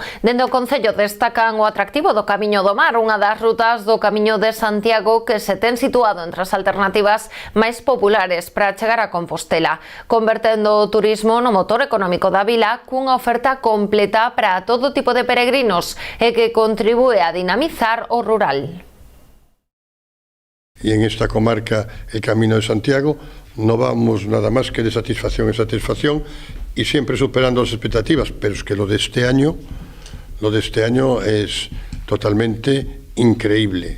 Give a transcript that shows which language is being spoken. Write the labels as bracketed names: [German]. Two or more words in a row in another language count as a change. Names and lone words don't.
[Galician] Dende o Concello destacan o atractivo do Camiño do Mar, unha das rutas do Camiño de Santiago que se ten situado entre as alternativas máis populares para chegar a Compostela, convertendo o turismo no motor económico da vila cunha oferta completa para todo tipo de peregrinos e que contribúe a dinamizar o rural. [Spanish] Y en esta comarca, el Camino de Santiago, no vamos nada más que de satisfacción en satisfacción y siempre superando las expectativas, pero es que lo de este año es totalmente increíble.